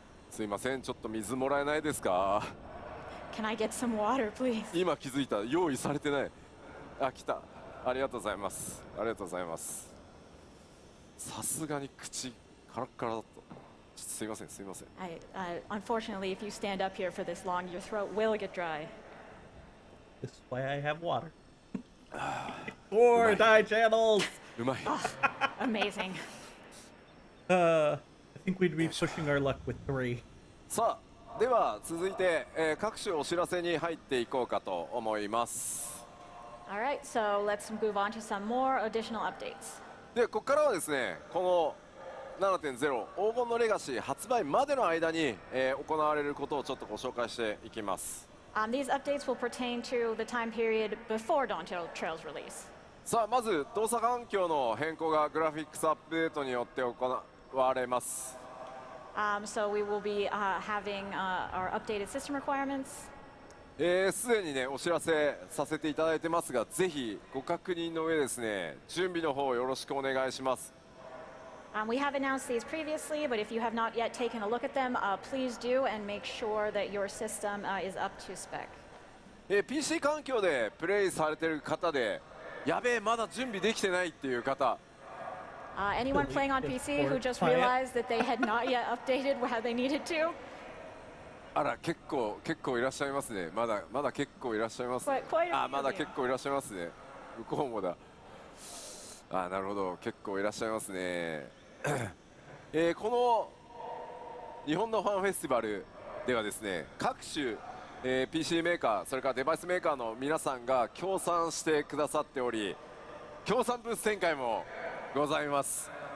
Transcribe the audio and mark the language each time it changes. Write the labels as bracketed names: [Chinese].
[Japanese] すいません、ちょっと水もらえないですか。 [English] Can I get some water, please? [Japanese] 今気づいた、用意されてない。あ、来た。ありがとうございます。ありがとうございます。さすがに口カラッカラだった。ちょっとすいません、すいません。 [English] Unfortunately, if you stand up here for this long, your throat will get dry. This is why I have water. 4 dye channels. [Japanese] うまい。 [English] Amazing. I think we'd be pushing our luck with 3. [Japanese] さあ、では続いて、各種お知らせに入っていこうかと思います。 [English] All right, so let's move on to some more additional updates. [Japanese] で、ここからはですね、この 7.0 黄金のレガシー発売までの間に、行われることをちょっとご紹介していきます。 [English] These updates will pertain to the time period before Dawn Trail's release. [Japanese] さあ、まず動作環境の変更がグラフィックスアップデートによって行われます。 [English] So we will be having our updated system requirements. [Japanese] すでにねお知らせさせていただいてますが、ぜひご確認の上ですね、準備の方よろしくお願いします。 [English] We have announced these previously, but if you have not yet taken a look at them, please do and make sure that your system is up to spec. [Japanese] PC 環境でプレイされてる方で、やべえまだ準備できてないっていう方、 [English] Anyone playing on PC who just realized that they had not yet updated how they needed to? [Japanese] あら結構いらっしゃいますね。まだ結構いらっしゃいますね。 [English] Quite a [Japanese] あ、 [English] few [Japanese] まだ [English] of you. [Japanese] 結構いらっしゃいますね。向こうもだ。あ、なるほど、結構いらっしゃいますね。この日本のファンフェスティバルではですね、各種、PC メーカー、それからデバイスメーカーの皆さんが協賛してくださっており、協賛ブース展開もございます。